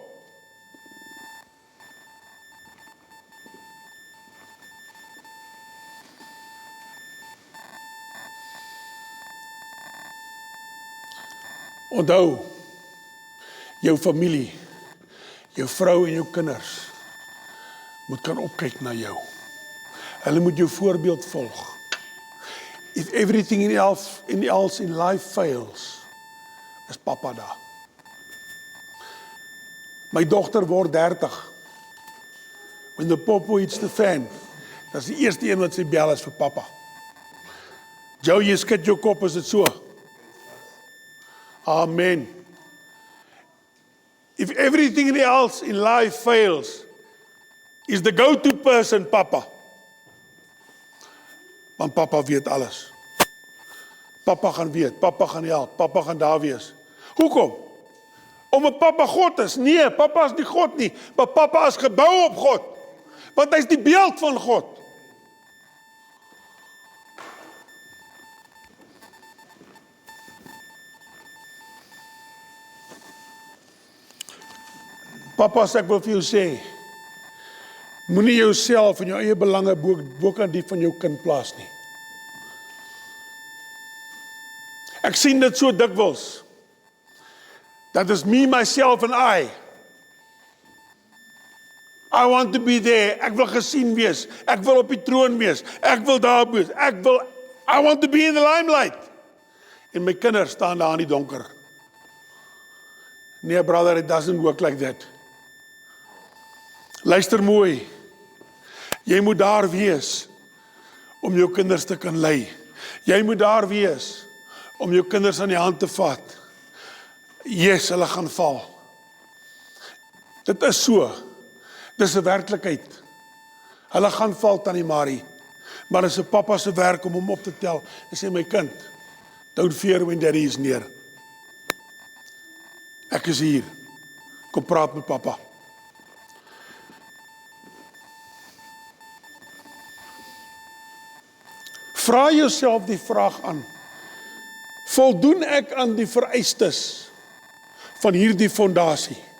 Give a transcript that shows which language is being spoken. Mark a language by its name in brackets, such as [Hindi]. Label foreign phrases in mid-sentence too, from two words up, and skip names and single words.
[Afrikaans] Onthou, jou familie, jou vrou en jou kinders moet kan opkyk na jou. Hulle moet jou voorbeeld volg. [English] If everything else in life fails, [Afrikaans] is papa daar. My dogter word 30. [English] When the popo hits the fan, [Afrikaans] dat is die eerste een wat sy bel is vir papa. Jou, jy skud jou kop, is dit so? Amen. [English] If everything else in life fails, is the go-to person papa. [Afrikaans] Want papa weet alles. Papa gaan weet, papa gaan help, papa gaan daar wees. Hoekom? Omdat papa God is? Nee, papa is nie God nie, maar papa is gebou op God. Want hy is die beeld van God. Papas, ek wil vir jou sê, moenie jouself en jou eie belange bokant die van jou kind plaas nie. Ek sien dit so dikwels. Dat is [English] me, myself and I. I want to be there. [Afrikaans] Ek wil gesien wees. Ek wil op die troon wees. Ek wil daar wees. [English] I want to be in the limelight. [Afrikaans] En my kinders staan daar in die donker. Nee, [English] brother, it doesn't work like that. [Afrikaans] Luister mooi. Jy moet daar wees om jou kinders te kan lei. Jy moet daar wees om jou kinders aan die hand te vat. Yes, hulle gaan val. Dit is so. Dit is 'n werklikheid. Hulle gaan val, Tannie Marie. Maar dit is 'n papa se werk om hom op te tel en sê, my kind, [English] don't fear when daddy is near. [Afrikaans] Ek is hier. Kom praat met papa. Vra jouself die vraag aan. Voldoen ek aan die vereistes van hierdie fondasie?